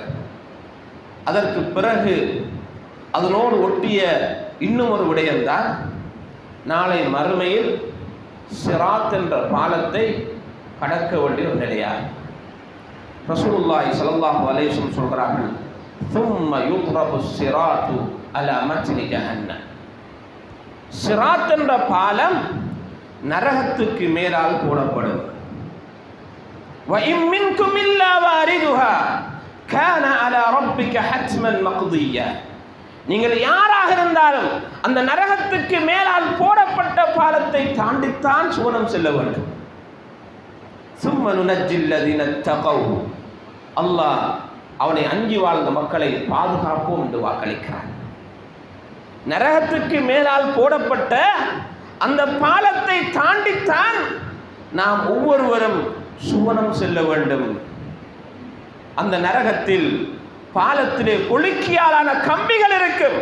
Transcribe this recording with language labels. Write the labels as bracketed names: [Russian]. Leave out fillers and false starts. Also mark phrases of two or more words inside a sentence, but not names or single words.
[Tamil] அதற்கு பிறகு அதனோடு ஒட்டிய இன்னும் ஒரு விடயம்தான், நாளை மறுமையில் சிராத் என்ற பாலத்தை கடக்க வேண்டிய ஒரு நிலையாகும். [Arabic] رسول الله صلى الله عليه وسلم [Tamil] சொல்கிறார்கள், [Arabic] ثم يضرب الصراط على متن جهنم, [Tamil] சிராத் என்ற பாலம் நரகத்துக்கு மேலால் போடப்படும். [Arabic] وَإِن مِّنكُمْ إِلَّا وَارِدُهَا كَانَ عَلَى رَبِّكَ حَتْمًا مَقْضِيًّا, [Tamil] நீங்கள் யாராக இருந்தாலும் அந்த நரகத்துக்கு மேலால் போடப்பட்ட பாலத்தை தாண்டித்தான் சுவனம் செல்ல வேண்டும். [Arabic] ثُمَّ نُنَجِّي الَّذِينَ اتَّقَوْا, [Tamil] அல்லாஹ் அவனை அஞ்சி வாழ்ந்த மக்களை பாதுகாப்போம் என்று வாக்களிக்கிறார். நரகத்துக்கு மேலால் போடப்பட்ட அந்த பாலத்தை தாண்டித்தான் நாம் ஒவ்வொருவரும் சுவனம் செல்ல வேண்டும். அந்த நரகத்தில் பாலத்திலே கொளுக்கியாலான கம்பிகள் இருக்கும்.